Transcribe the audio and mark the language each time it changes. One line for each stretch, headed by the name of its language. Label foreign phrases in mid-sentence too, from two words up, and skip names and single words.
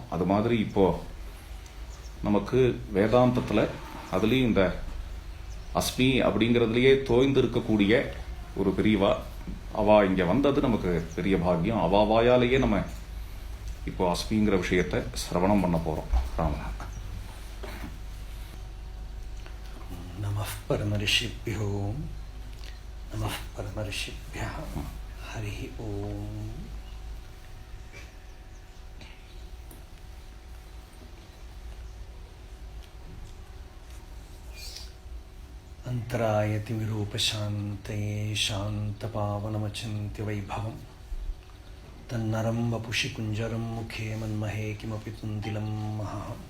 Tamil: அது மாதிரி இப்போது நமக்கு வேதாந்தத்தில் அதுலேயும் இந்த அஸ்மி அப்படிங்கிறதுலையே தோய்ந்து இருக்கக்கூடிய ஒரு பெரியவா அவள் இங்கே வந்தது நமக்கு பெரிய பாக்கியம். அவள் வாயாலேயே நம்ம இப்போ அஸ்மிங்கிற விஷயத்தை சிரவணம் பண்ண போகிறோம். ராம
Sanskrit: नमः परमऋषिभ्यो नमः परमऋषिभ्यः हरि ओम्. अन्तरायतिमिरूपशान्तये शान्तपावनमचिन्त्य वैभवं तन्नरं वपुषि कुञ्जरं मुखे मन्महे किमपि तुन्दिलं महः.